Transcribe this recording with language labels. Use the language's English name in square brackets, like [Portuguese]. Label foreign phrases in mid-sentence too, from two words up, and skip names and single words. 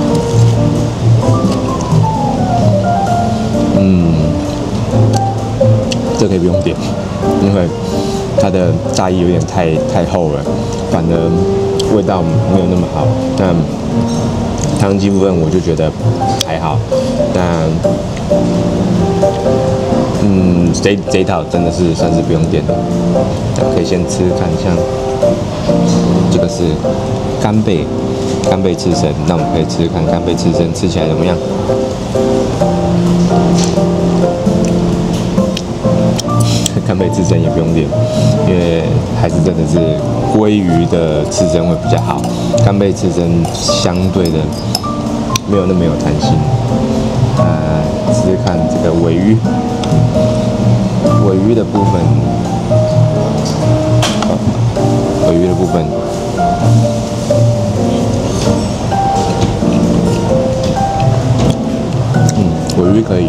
[Chinese] 這可以不用點，因為它的炸液有點太厚了，反而味道沒有那麼好。但唐揚雞部分我就覺得還好。但這一套真的是算是不用點的，可以先吃看，像這個是干貝刺身，那我們可以吃看干貝刺身吃起來怎麼樣？干貝刺身也不用點，因為還是真的是鮭魚的刺身會比較好，干貝刺身相對的沒有那麼有彈性。試試看這個鮪魚的部分，鮪魚的部分，鮪魚可以。